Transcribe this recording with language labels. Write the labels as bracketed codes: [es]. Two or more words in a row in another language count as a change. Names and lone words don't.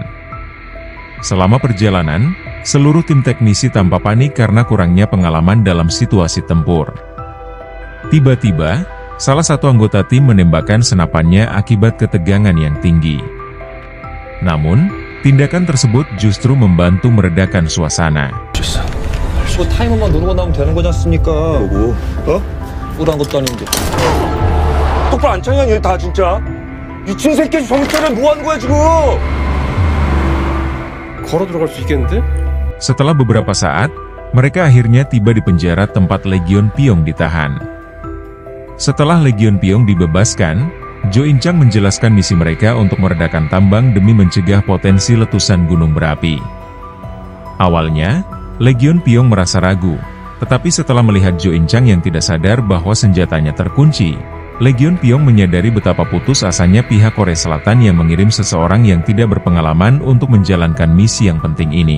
[id] Selama perjalanan, seluruh tim teknisi tampak panik karena kurangnya pengalaman dalam situasi tempur. Tiba-tiba, salah satu anggota tim menembakkan senapannya akibat ketegangan yang tinggi. Namun, tindakan tersebut justru membantu meredakan suasana. [ko] 뭐 타이머만 누르고 나오면 되는 거지 않습니까? 뭐? 어? 뭐란 것도 아닌데. 똑바로 안 차냐 얘 다 진짜? 미친 새끼 정신 차려 뭐 하는 거야 지금? 걸어 들어갈 수 있겠는데? [id] Setelah beberapa saat, mereka akhirnya tiba di penjara tempat Lee Jong Pyong ditahan. Setelah Lee Jong Pyong dibebaskan, Jo In Chang menjelaskan misi mereka untuk meredakan tambang demi mencegah potensi letusan gunung berapi. Awalnya, Lee Jong Pyong merasa ragu, tetapi setelah melihat Jo In Chang yang tidak sadar bahwa senjatanya terkunci, Lee Jong Pyong menyadari betapa putus asanya pihak Korea Selatan yang mengirim seseorang yang tidak berpengalaman untuk menjalankan misi yang penting ini.